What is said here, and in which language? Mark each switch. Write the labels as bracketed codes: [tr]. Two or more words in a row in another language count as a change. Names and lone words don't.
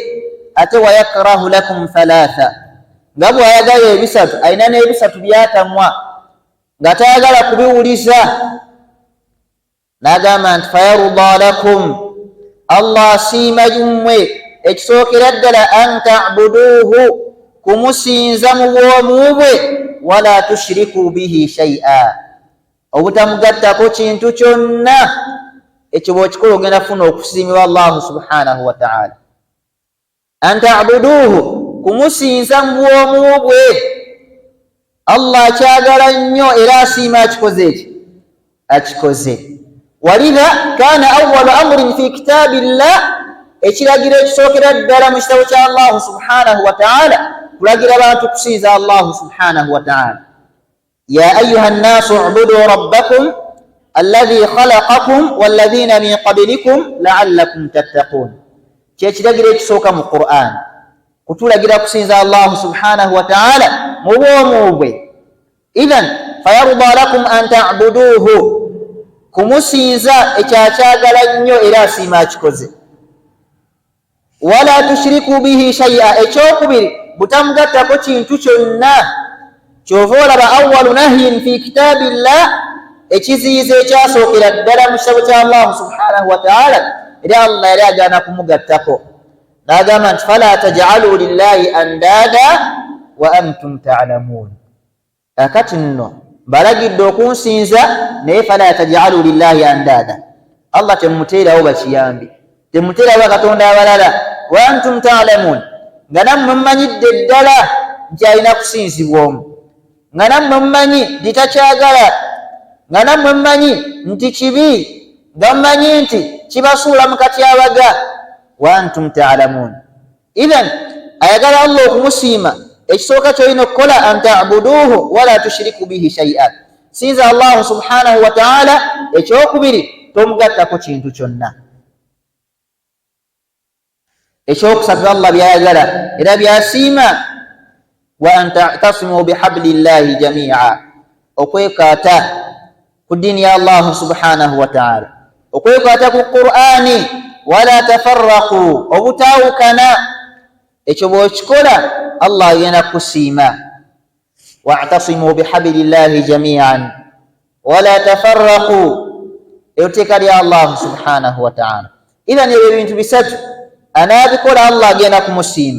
[lg] Ate [ar] ويكره لكم ثلاثا, [lg] nga bw'ayagala ebisatu ayina n'ebisatu byatamwa nga tayagala kubiwuliza. N'agamba nti [ar] فيرضى لكم, [lg] Allah asiima jummwe ekisookera ddala [ar] أن تعبدوه, [lg] kumusinza mu bwomu bwe, [ar] ولا تشركوا به شيئا, [lg] obutamugattako kintu kyonna. Ekyo bw'okikola ogenda funa okusiimibwa Allah [ar] سبحانه وتعالى. أن تعبدوه, [lg] kumusinza mu bwomu bwe. Allah akyagala nnyo era asiima akikoze eki akikoze. [ar] ولذا كان أول أمر في كتاب الله, [lg] ekiragiro ekisookera ddala mu kitabo kya Allah [ar] سبحانه وتعالى [lg] kulagira abantu kusinza Allah [ar] سبحانه وتعالى. يا أيها الناس اعبدوا ربكم الذي خلقكم والذين من قبلكم لعلكم تتقون. [lg] Kyekiragiro ekisooka mu Qur'an kutulagira kusinza Allah [ar] سبحانه وتعالى [lg] mu bwomu bwe. [ar] إذن فيرضى لكم أن تعبدوه, [lg] kumusinza ekyakyagala nnyo era asiima akikoze. [ar] ولا تشركوا به شيئا, [lg] ekyokubiri butamugattako kintu kyonna. Kyova olaba [ar] أول نهي في كتاب الله, [lg] ekiziyiza ekyasookera ddala mu kitabo kya Allah [ar] سبحانه وتعالى [lg] era Allah yali agaana kumugattako. N'agamba nti [ar] فلا تجعلوا لله أندادا وأنتم تعلمون. [lg] Kakati nno balagidde okunsinza naye [ar] فلا تجعلوا لله أندادا, [lg] Allah temuteerawo bakiyambi, temuteerawo bakatonda abalala. [ar] وأنتم تعلمون, [lg] nga nammwe mmanyidde ddala nti alina kusinzibwa omu, nga nammwe mmanyi litakyagala, nga nammwe mmanyi nti kibi, nga mmanyi nti kibasuula mu katyabaga. [ar] وأنتم تعلمون. [lg] Idhan ayagala Allah okumusiima, ekisooka kyolina okukola [ar] أن تعبدوه ولا تشركوا به شيئا, [lg] sinza Allah [ar] سبحانه وتعالى. [lg] Ekyokubiri tomugattako kintu kyonna. Ekyokusatu Allah byayagala era byasiima, [ar] وأن تعتصموا بحبل الله جميعا, [lg] okwekaata ku ddiini ya Allah [ar] سبحانه وتعالى, [lg] okwekaata ku Qur'ani. [ar] ولا تفرقوا, [lg] obutaawukana. Ekyo bw'okikola Allah agenda kusiima. [ar] واعتصموا بحبل الله جميعا ولا تفرقوا, [lg] etteeka lya Allah [ar] سبحانه وتعالى. [lg] Idhan ebyo ebintu bisatu anaabikola Allah agenda kumusiima.